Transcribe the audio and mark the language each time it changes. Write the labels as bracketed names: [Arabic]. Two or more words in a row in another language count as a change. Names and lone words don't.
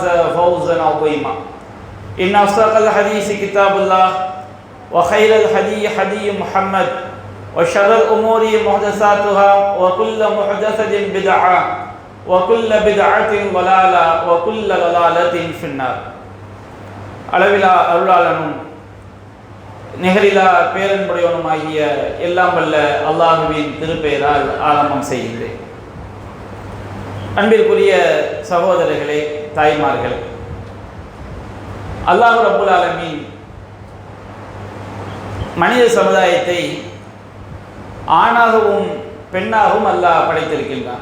[Arabic] فوزا عظيما إن أصدق الحديث كتاب الله وخير الهدي هدي محمد وشر الأمور محدثاتها وكل محدثة بدعة وكل بدعة ضلالة وكل ضلالة في النار [Tamil] அளவிலா அருளாளனும் நிகரிலா பேரன்புடையவனுமாகிய எல்லாம் வல்ல அல்லாஹுவின் திருப்பெயரால் ஆரம்பம் செய்கின்றேன். அன்பிற்குரிய சகோதரர்களே, தாய்மார்களே, அல்லாஹ் ரப்புல் ஆலமீன் மனித சமுதாயத்தை ஆணாகவும் பெண்ணாகவும் அல்லாஹ் படைத்திருக்கின்றான்.